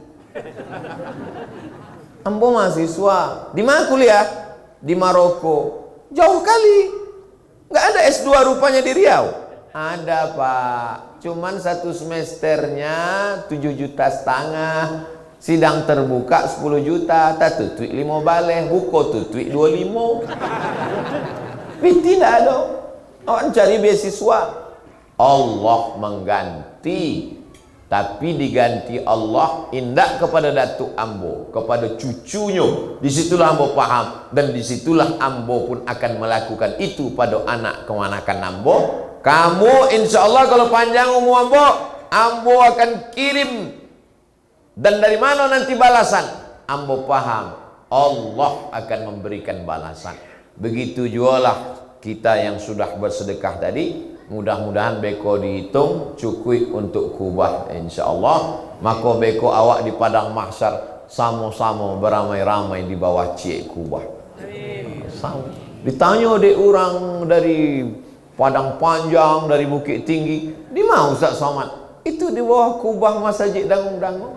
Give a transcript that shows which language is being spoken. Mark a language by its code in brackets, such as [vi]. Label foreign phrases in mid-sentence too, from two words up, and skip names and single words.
[id] Ambo mahasiswa, di mana kuliah? Di Maroko. Jauh kali, nggak ada S2 rupanya di Riau. Ada Pak, cuman 1 semesternya 7,5 juta, sidang terbuka 10 juta, [min] tak tutui 5 baleh, buko tutui 25. [id] Tidak ada. Orang cari beasiswa. Allah mengganti, tapi diganti Allah indak kepada Datuk Ambo, kepada cucunya. Disitulah Ambo paham, dan disitulah Ambo pun akan melakukan itu pada anak kemanakan Ambo. Kamu [ar] إن شاء الله [id] kalau panjang umur Ambo akan kirim. Dan dari mana nanti balasan? Ambo paham, Allah akan memberikan balasan. Begitu jualah kita yang sudah bersedekah tadi. Mudah-mudahan beko dihitung cukup untuk kubah insyaallah. Maka [min] beko awak [id] di padang mahsyar sama-sama beramai-ramai di bawah cik kubah. Sama. Ditanya dek orang dari Padang Panjang, dari Bukit Tinggi, di mana Ustaz Somad? Itu di bawah kubah masjid dangung-dangung.